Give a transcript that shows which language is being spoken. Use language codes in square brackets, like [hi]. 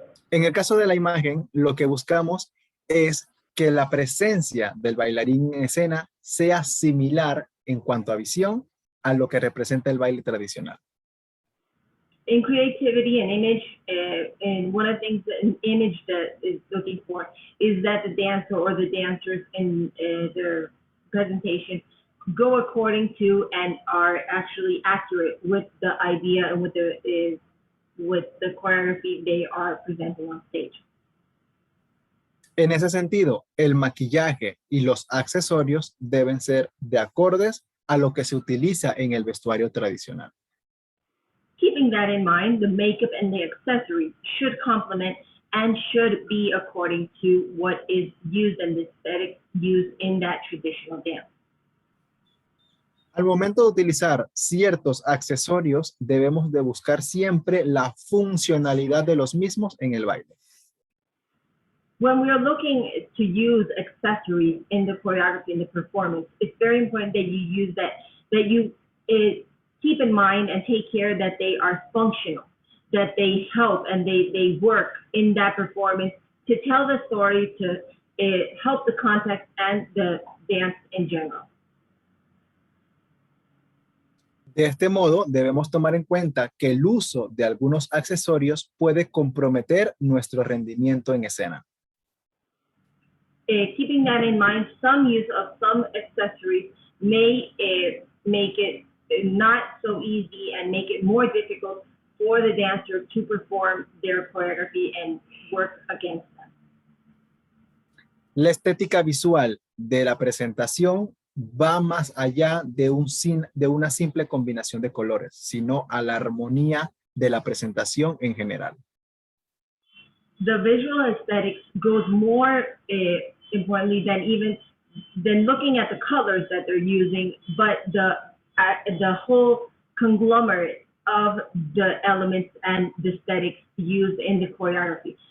[es] En el caso de la imagen, lo que buscamos es que la presencia del bailarín en escena sea similar en cuanto a visión a lo que representa el baile tradicional. [en] In creativity and image, and one of the things that an image that is looking for is that the dancer or the dancers in their presentation go according to and are actually accurate with the idea and with the choreography they are presenting on stage. [es] En ese sentido, el maquillaje y los accesorios deben ser de acordes a lo que se utiliza en el vestuario tradicional. [en] Keeping that in mind, the makeup and the accessories should complement and should be according to what is used and the aesthetic used in that traditional dance. [es] Al momento de utilizar ciertos accesorios, debemos de buscar siempre la funcionalidad de los mismos en el baile. [en] When we are looking to use accessories in the choreography and the performance, it's very important that you use that you keep in mind and take care that they are functional, that they help and they work in that performance to tell the story, to help the context and the dance in general. [es] De este modo, debemos tomar en cuenta que el uso de algunos accesorios puede comprometer nuestro rendimiento en escena. [en] Keeping that in mind, some use of some accessories may make it not so easy and make it more difficult for the dancer to perform their choreography and work against them. [es] La estética visual de la presentación va más allá de una simple combinación de colores, sino a la armonía de la presentación en general. [en] The visual aesthetics goes more importantly than looking at the colors that they're using, but the whole conglomerate of the elements and the aesthetics used in the choreography.